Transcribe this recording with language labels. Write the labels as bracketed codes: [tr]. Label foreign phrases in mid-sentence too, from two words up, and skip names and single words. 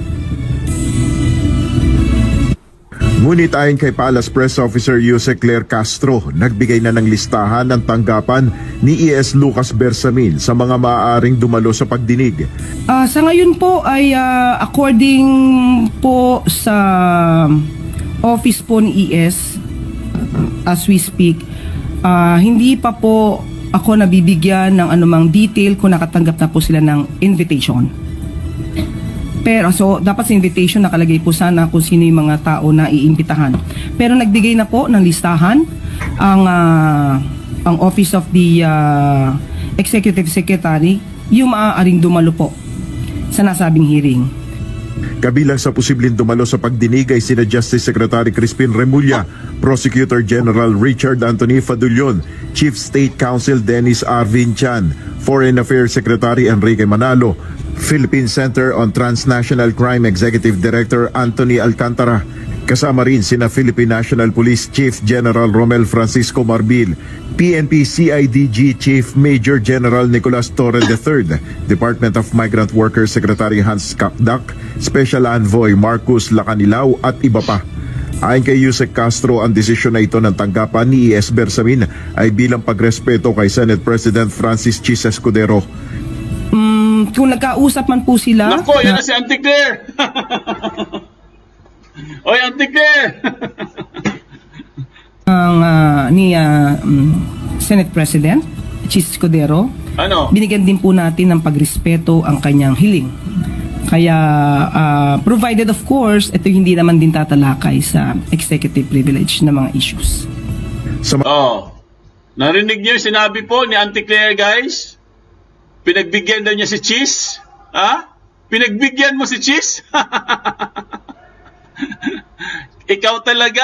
[tl] Ngunit ayon kay Palace Press Officer Jose Claire Castro, nagbigay na ng listahan ng tanggapan ni ES Lucas Bersamin sa mga maaaring dumalo sa pagdinig. Sa ngayon po ay according po sa office po ni ES, [en] as we speak, [tl] hindi pa po ako nabibigyan ng anumang detail kung nakatanggap na po sila ng invitation. Pero so dapat sa invitation nakalagay po sana kung sino yung mga tao na iimbitahan. Pero nagbigay na po ng listahan ang Office of the Executive Secretary yung maaaring dumalo po sa nasabing hearing. Kabilang sa posibleng dumalo sa pagdinig ay sina Justice Secretary Crispin Remulla, Prosecutor General Richard Anthony Fadulion, Chief State Counsel Dennis Arvin Chan, Foreign Affairs Secretary Enrique Manalo, Philippine Center on Transnational Crime Executive Director Anthony Alcantara. Kasama rin sina Philippine National Police Chief General Romel Francisco Marbil, PNP CIDG Chief Major General Nicolas Torre III, Department of Migrant Workers Secretary Hans Kakdak, Special Envoy Marcus Lacanilao at iba pa. Ayon kay Yusek Castro, ang desisyon na ito ng tanggapan ni ES Bersamin ay bilang pagrespeto kay Senate President Francis Chis Escudero. Kung nagkausap man po sila... Nako, yan na si Auntie Claire! Oy, Auntie Claire! Ni Senate President Chis Escudero, binigyan din po natin ng pagrespeto ang kanyang hiling. Kaya [en] provided of course, [tl] ito hindi naman din tatalakay sa [en] executive privilege [tl] na mga issues. Narinig niyo yung sinabi po ni Auntie Claire, guys? Pinagbigyan daw niya si Chis? Pinagbigyan mo si Chis? Ikaw talaga?